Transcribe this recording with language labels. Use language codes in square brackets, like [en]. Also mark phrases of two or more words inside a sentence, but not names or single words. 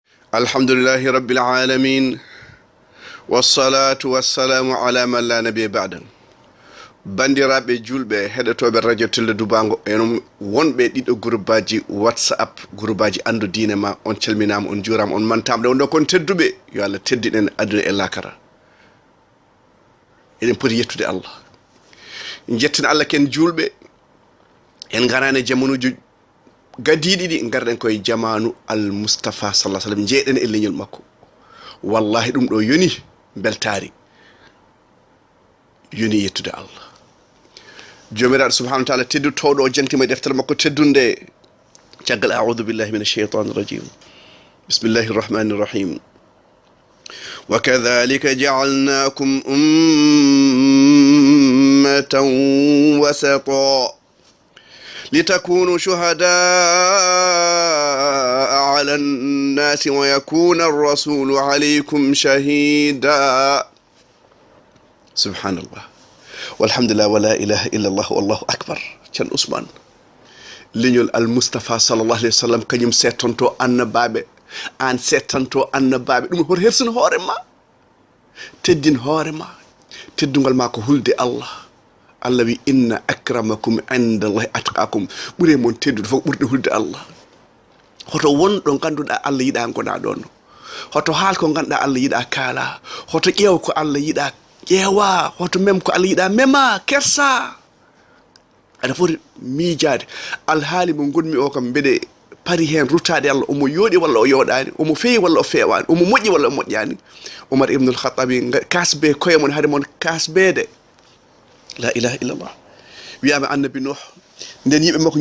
[ar] الحمد لله رب العالمين والصلاة والسلام على من لا نبي بعده. [ff] Bandiraɓe julɓe heɗotoɓe radio telle dubango en wonɓe ɗiɗo groupe whatsapp groupe andu diine ma on calminama on jurama on mantama ɗon kon tedduɓe yo Allah teddiɗen aduna e lakara eɗen poti yettude Allah jettin Allah ken julɓe en garane jamanuji gadiɗi ɗi garɗen koye jamanu [ar] المصطفى صلى الله عليه وسلم [ff] jeeɗen e leñol makko wallahi ɗum ɗo yoni beltari yoni yettude Allah jomiraɗo [ar] سبحانه وتعالى [ff] teddutoɗo o jantima e deftere makko teddunde caggal [ar] أعوذ بالله من الشيطان الرجيم بسم الله الرحمن الرحيم وكذلك جعلناكم أمة وسطا لتكونوا شهداء على الناس ويكون الرسول عليكم شهيدا سبحان الله والحمد لله ولا إله إلا الله والله أكبر كان Ousmane leñol المصطفى صلى الله عليه وسلم [ff] kañum settonto annabaɓe an settanto annabaɓe ɗum hoto hersin hoore ma teddin hoore ma teddugal ma ko hulde Allah Allah wi [ar] إن أكرمكم عند الله أتقاكم [ff] ɓuure mon teddude fof ɓurde hulde Allah hoto wonɗo ganduɗa Allah yiɗa gona ɗon hoto haal ko ganduɗa Allah yiɗa kaala hoto ƴeew ko Allah yiɗa ƴeewa hoto mem ko Allah yiɗa mema kersa aɗa foti miijade alhaali mo gonmi o kam mbeɗe pari hen ruttade Allah omo yooɗi walla o yooɗani omo feewi walla o feewani omo moƴƴi walla o moƴƴani Omar ibnul Khattabi kasbe koye mon haade mon kasbede [ar] لا إله إلا الله [ff] wiyama annabi Nuh nden yimɓe makko